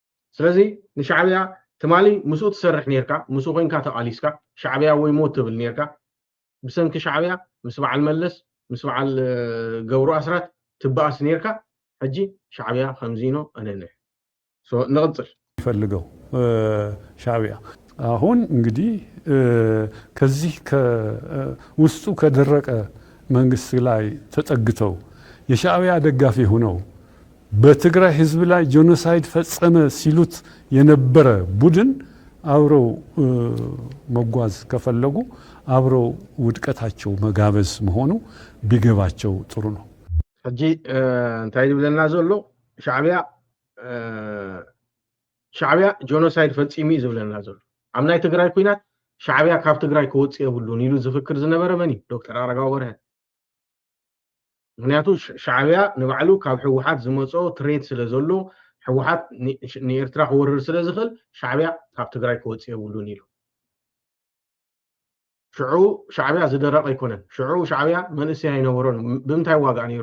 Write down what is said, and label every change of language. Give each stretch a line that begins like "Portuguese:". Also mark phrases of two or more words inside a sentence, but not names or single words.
Tigrinya: ስለዚህ ንሻዕብያ ትማሊ ምስኡ ትሰርሕ ነርካ ምስኡ ኮይንካ ተቃሊስካ ሻዕብያ ወይ ሞት ትብል ነርካ ብሰንኪ ሻዕብያ ምስ በዓል መለስ ምስ በዓል ገብሩ ኣስራት ትበኣስ ነርካ ሕጂ ሻዕብያ ከምዚኖ እነነ ንቅፅል
Amharic: ይፈልገው ሻዕብያ አሁን እንግዲህ ከዚህ ውስጡ ከደረቀ መንግስት ላይ ተጠግተው የሻዕብያ ደጋፊ ሆነው በትግራይ ህዝብ ላይ ጄኖሳይድ ፈጸመ ሲሉት የነበረ ቡድን አብረው መጓዝ ከፈለጉ አብረው ውድቀታቸው መጋበዝ መሆኑ ቢገባቸው ጥሩ ነው።
Tigrinya: ሕጂ እንታይ ይብለና ዘሎ ሻዕብያ ጄኖሳይድ ፈጺሙ ዝብለና ዘሎ ኣብ ናይ ትግራይ ኩናት ሻዕብያ ካብ ትግራይ ክወፅእ የብሉን ኢሉ ዝፍክር ዝነበረ መን እዩ? ዶክተር ኣረጋዊ በርሀ። ምክንያቱ ሻዕብያ ንባዕሉ ካብ ሕወሓት ዝመፆ ትሬት ስለ ዘሎ ሕወሓት ንኤርትራ ክወርር ስለ ዝኽእል ሻዕብያ ካብ ትግራይ ክወፅእ የብሉን ኢሉ ሽዑ ሻዕብያ ዝደረቀ ኣይኮነን። ሽዑ ሻዕብያ መንእሰይ ኣይነበሮን። ብምንታይ ዋጋእ ነይሩ?